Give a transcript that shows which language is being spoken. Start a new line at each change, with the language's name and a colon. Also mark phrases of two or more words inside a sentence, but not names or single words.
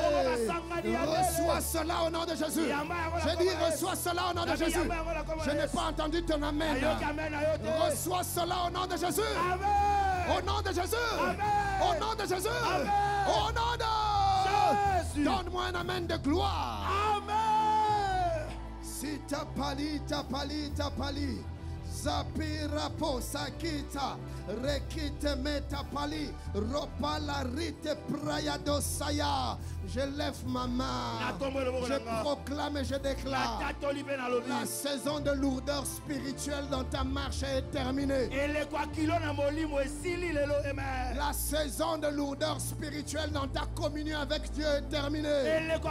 French: Reçois cela au nom de Jésus. Je dis reçois cela au nom de Jésus. Je n'ai pas entendu ton amen. Reçois cela au nom de Jésus. Au nom de Jésus. Au nom de Jésus. Au nom de Jésus. Donne-moi un amen de gloire. Amen. Si tapali, tapali, tapali. Zapira posakita, rekite metapali, ropala rite prayadosaya. Je lève ma main, je proclame et je déclare, la saison de lourdeur spirituelle dans ta marche est terminée. La saison de lourdeur spirituelle dans ta communion avec Dieu est terminée.